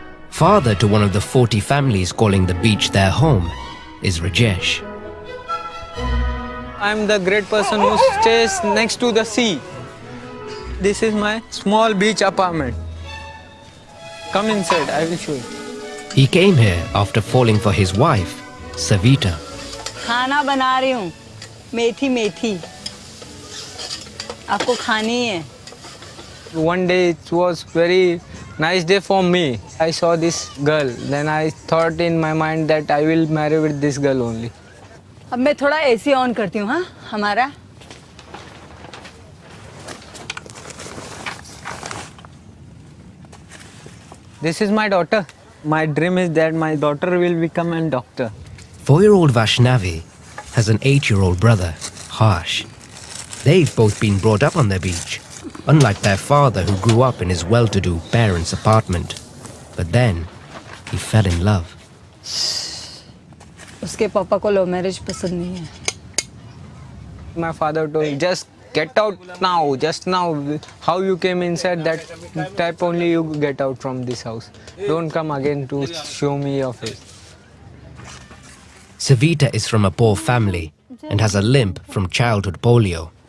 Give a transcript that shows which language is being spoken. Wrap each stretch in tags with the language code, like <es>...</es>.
<en>Father to one of the 40 families calling the beach their home is Rajesh. I'm the great person who stays next to the sea. This is my small beach apartment. Come inside, I will show you. He came here after falling for his wife, Savita.</en> <hi>खाना बना रही हूँ, मेथी मेथी आपको खानी है.</hi> <en>One day it was very nice day for me. I saw this girl. Then I thought in my mind that I will marry with this girl only.</en> <hi>अब मैं थोड़ा एसी ऑन करती हूँ. हाँ हमारा</hi> <en>This is my daughter. My dream is that my daughter will become a doctor. 4-year-old Vaishnavi has an 8-year-old brother, Harsh. They've both been brought up on the beach, unlike their father who grew up in his well-to-do parents' apartment. But then, he fell in love.</en> <hi>उसके पापा को love marriage पसंद नहीं है.</hi> <en>My father told, just get out now, just now. How you came inside, that type only you get out from this house. Don't come again to show me your face. Savita is from a poor family and has a limp from childhood polio.</en>